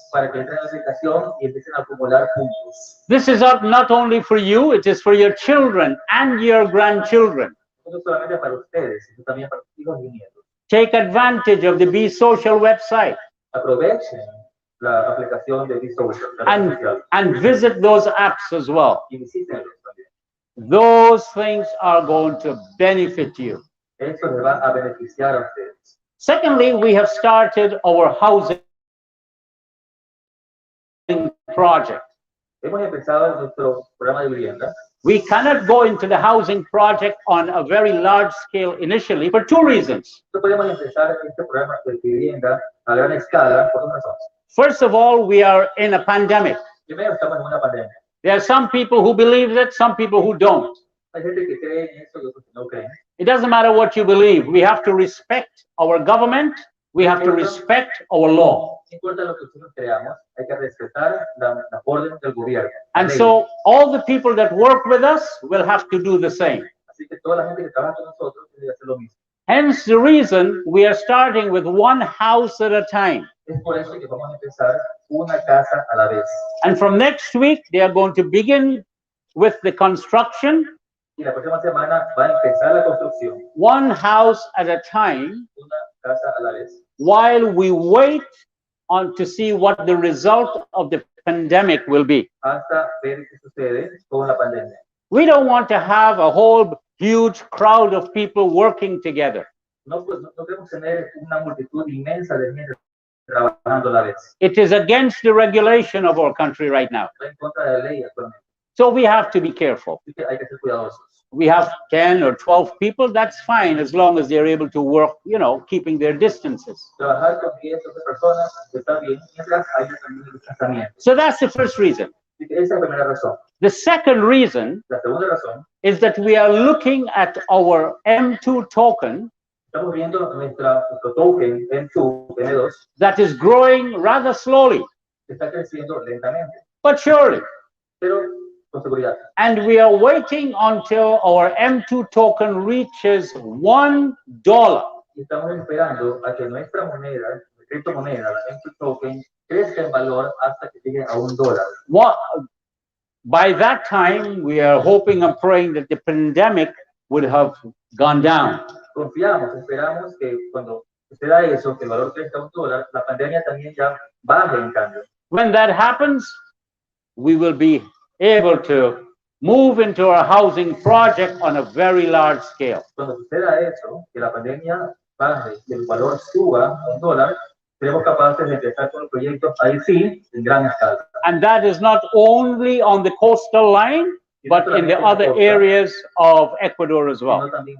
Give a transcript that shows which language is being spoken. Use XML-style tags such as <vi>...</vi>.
<es>Para que entren en la aplicación y empiecen a acumular puntos.</es> <en>This is not only for you, it is for your children and your grandchildren.</en> <es>No solamente para ustedes, sino también para sus hijos y nietos.</es> <en>Take advantage of the Be Social website.</en> <es>Aprovechen la aplicación de Be Social, la red social,</es> <en>and visit those apps as well.</en> <es>y visítenlos también.</es> <en>Those things are going to benefit you.</en> <es>Eso les va a beneficiar a ustedes.</es> <en>Secondly, we have started our housing project.</en> <es>Hemos empezado nuestro programa de vivienda.</es> <en>We cannot go into the housing project on a very large scale initially for two reasons.</en> <es>No podemos empezar este programa de vivienda a gran escala por dos razones.</es> <en>First of all, we are in a pandemic.</en> <es>Primero, estamos en una pandemia.</es> <en>There are some people who believe it, some people who don't.</en> <es>Hay gente que cree en eso y otros que no creen.</es> <en>It doesn't matter what you believe. We have to respect our government. We have to respect our law.</en> <es>No importa lo que nosotros creamos, hay que respetar la orden del gobierno.</es> <en>And so all the people that work with us will have to do the same.</en> <es>Así que toda la gente que trabaja con nosotros tiene que hacer lo mismo.</es> <en>Hence the reason we are starting with one house at a time.</en> <es>Es por eso que vamos a empezar una casa a la vez.</es> <en>And from next week, they are going to begin with the construction,</en> <es>Y la próxima semana va a empezar la construcción,</es> <en>one house at a time,</en> <es>una casa a la vez,</es> <en>while we wait on to see what the result of the pandemic will be.</en> <es>hasta ver qué sucede con la pandemia.</es> <en>We don't want to have a whole huge crowd of people working together.</en> <es>No queremos tener una multitud inmensa de gente trabajando a la vez.</es> <en>It is against the regulation of our country right now.</en> <es>Está en contra de la ley actualmente.</es> <en>So we have to be careful.</en> <es>Así que hay que ser cuidadosos.</es> <en>We have 10 or 12 people, that's fine, as long as they're able to work, keeping their distances.</en> <es>Trabajar con 10 o 12 personas está bien, mientras haya también el distanciamiento.</es> <en>So that's the first reason.</en> <es>Así que esa es la primera razón.</es> <en>The second reason</en> <es>La segunda razón,</es> <en>is that we are looking at our M2 token</en> <es>estamos viendo nuestro token M2</es> <en>that is growing rather slowly,</en> <es>que está creciendo lentamente,</es> <en>but surely.</en> <es>pero con seguridad.</es> <en>And we are waiting until our M2 token reaches $1.</en> <es>Y estamos esperando a que nuestra moneda, la criptomoneda, la M2 token, crezca en valor hasta que llegue a $1.</es> <en>By that time, we are hoping and praying that the pandemic would have gone down.</en> <es>Confiamos, esperamos que cuando suceda eso, que el valor crezca a $1, la pandemia también ya baje en cambio.</es> <en>When that happens, we will be able to move into our housing project on a very large scale.</en> <es>Cuando suceda eso, que la pandemia baje y el valor suba a $1, seremos capaces de empezar con los proyectos ahí sí, en gran escala.</es> <en>And that is not only on the coastal line, but in the other areas of Ecuador as well.</en>